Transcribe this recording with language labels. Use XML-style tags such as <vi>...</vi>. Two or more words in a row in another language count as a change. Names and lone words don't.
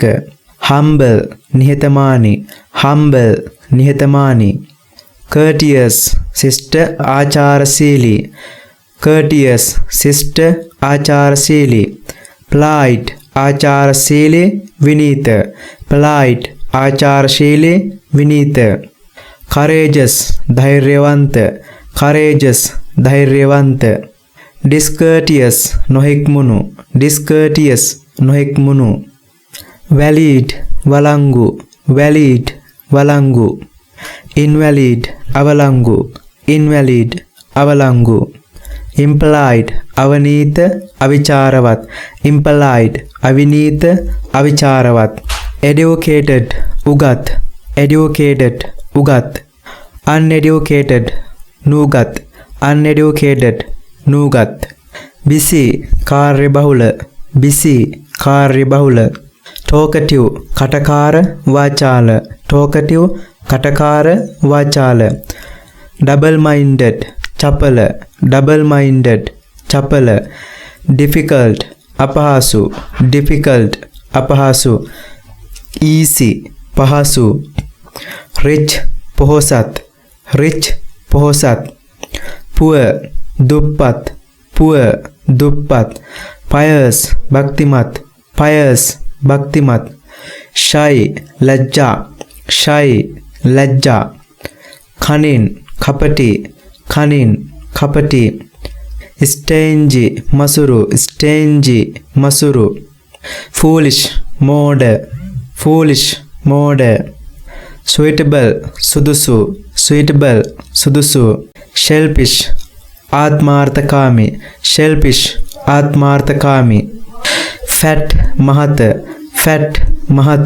<si>humble නිහතමානී, humble නිහතමානී. courteous ශිෂ්ට ආචාරශීලී, courteous ශිෂ්ට ආචාරශීලී. polite ආචාරශීලී විනීත, polite ආචාරශීලී විනීත. courageous ධෛර්යවන්ත, courageous ධෛර්යවන්ත. discourteous නොහික්මුණු, discourteous නොහික්මුණු. valid වලංගු, valid වලංගු. invalid අවලංගු, invalid අවලංගු. implied අවනීත අවිචාරවත්, implied අවිනීත අවිචාරවත්. educated උගත්, educated උගත්. uneducated නූගත්, uneducated නූගත්. busy කාර්යබහුල, busy කාර්යබහුල. talkative කටකාර වාචාල, talkative කටකාර වාචාල.</si> <en>double minded</en> <si>චපල,</si> <en>double minded</en> <si>චපල. difficult අපහසු, difficult අපහසු. easy පහසු. rich පොහොසත්, rich පොහොසත්. poor දුප්පත්, poor දුප්පත්. pious භක්තිමත්, pious භක්තිමත්. shy ලැජ්ජා, shy ලැජ්ජා. cunning කපටි, cunning කපටි. stingy මසුරු, stingy මසුරු. foolish මෝඩ, foolish මෝඩ. suitable සුදුසු, suitable සුදුසු. selfish ආත්මාර්ථකාමී, selfish ආත්මාර්ථකාමී. fat මහත, fat මහත.</si>